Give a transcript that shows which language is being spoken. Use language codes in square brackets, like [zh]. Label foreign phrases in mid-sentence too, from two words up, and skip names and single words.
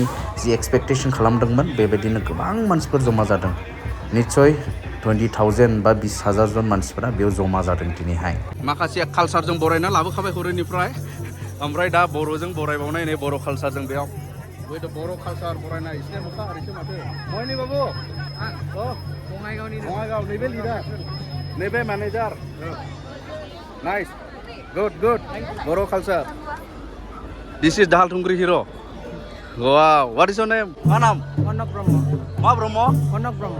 [brx] जि एक्सपेक्टेशन खालामदोंमोन बेबायदिनो गोबां मानसिफोर जमा जादों निश्चय 20,000 बा 20,000 जन मानसिफोरा बेयाव जमा जादों दिनैहाय माखासे कालचारजों बरायना लाबोखाबाय हरैनिफ्राय ओमफ्राय दा बर'जों बरायबावनाय नै बर' कालचारजों बेयाव बै बर' कालचार बरायनाय एसे मोखा ओरैसो माथो मयनि बाबु बङाइगाव नैबे लिडार नैबे मेनेजार [en] Nice, good. Boro culture. This is Dahal Tungri hero. Wow, what is your name? Anam. Onok Bromo. Ma Bromo? Onok Bromo.